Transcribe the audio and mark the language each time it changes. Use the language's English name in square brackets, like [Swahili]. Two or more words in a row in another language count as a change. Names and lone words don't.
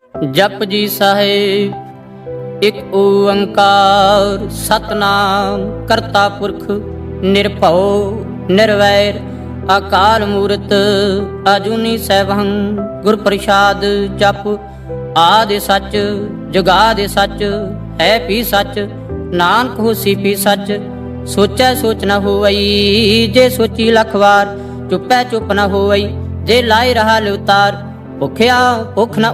[Punjabi] ਜਪ ਜੀ ਸਾਹਿਬ ਇਕ ਓਅੰਕਾਰ ਸਤਿਨਾਮ ਕਰਤਾ ਪੁਰਖ ਨਿਰਭਉ ਨਿਰਵੈਰ ਅਕਾਲ ਮੂਰਤਿ ਅਜੂਨੀ ਸੈਭੰ ਗੁਰ ਪ੍ਰਸਾਦਿ ਜਪੁ ਆਦਿ ਸਚੁ ਜੁਗਾਦਿ ਸਚੁ ਹੈ ਭੀ ਸਚੁ ਨਾਨਕ ਹੋਸੀ ਭੀ ਸਚੁ ਸੋਚੈ ਸੋਚਿ ਨ ਹੋਵਈ ਜੇ ਸੋਚੀ ਲਖ ਵਾਰ ਚੁਪੈ ਚੁਪ ਨ ਹੋਵਈ ਜੇ ਲਾਏ ਰਹਾ ਉਤਾਰ ਭੁਖਿਆ ਭੁਖ ਨ